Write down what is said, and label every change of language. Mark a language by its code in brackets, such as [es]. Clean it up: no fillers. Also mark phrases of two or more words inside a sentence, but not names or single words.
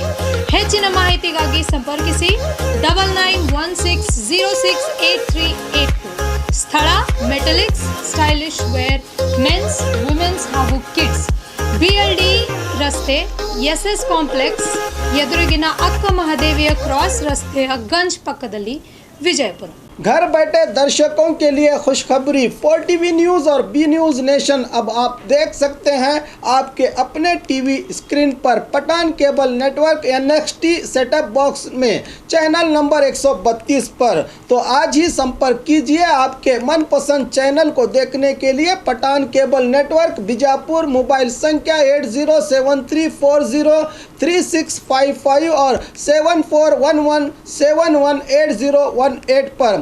[kn] ಹೆಚ್ಚಿನ ಮಾಹಿತಿಗಾಗಿ ಸಂಪರ್ಕಿಸಿ 9916068382. ಸ್ಥಳ ಮೆಟಲಿಕ್ಸ್ ಸ್ಟೈಲಿಶ್ ವೇರ್ ಮೆನ್ಸ್, ವುಮೆನ್ಸ್ ಹಾಗೂ ಕಿಡ್ಸ್, BLD ರಸ್ತೆ, SS ಕಾಂಪ್ಲೆಕ್ಸ್ ಎದುರಿಗಿನ ಅಕ್ಕ ಮಹಾದೇವಿಯ ಕ್ರಾಸ್ ರಸ್ತೆಯ ಗಂಜ್ ಪಕ್ಕದಲ್ಲಿ, ವಿಜಯಪುರ. [hi] घर बैठे दर्शकों के लिए खुशखबरी, 4TV न्यूज़ और बी न्यूज़ नेशन अब आप देख सकते हैं आपके अपने [en] TV screen [hi] पर पठान केबल नेटवर्क NXT [en] setup box [hi] में चैनल नंबर 132 पर। तो आज ही संपर्क कीजिए आपके मनपसंद चैनल को देखने के लिए पठान केबल नेटवर्क बीजापुर, मोबाइल संख्या 8073403655 और 7411718018 पर।